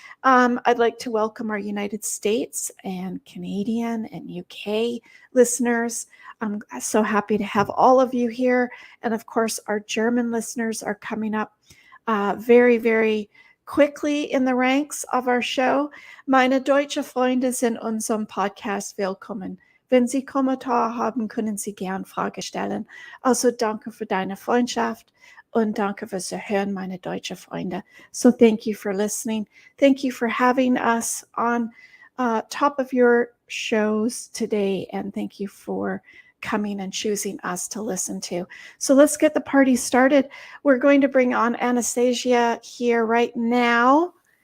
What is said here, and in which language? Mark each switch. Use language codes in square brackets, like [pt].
[en] I'd like to welcome our United States and Canadian and UK listeners. I'm so happy to have all of you here. And of course, our German listeners are coming up very, very quickly in the ranks of our show. [de] Meine deutsche Freunde sind unserem Podcast willkommen. Wenn Sie Kommentare haben, können Sie gern Frage stellen. Also danke für deine Freundschaft und danke fürs Hören, meine deutsche Freunde. [en] So thank you for listening. Thank you for having us on top of your shows today, and thank you for coming and choosing us to listen to. So let's get the party started. We're going to bring on Anastasia here right now.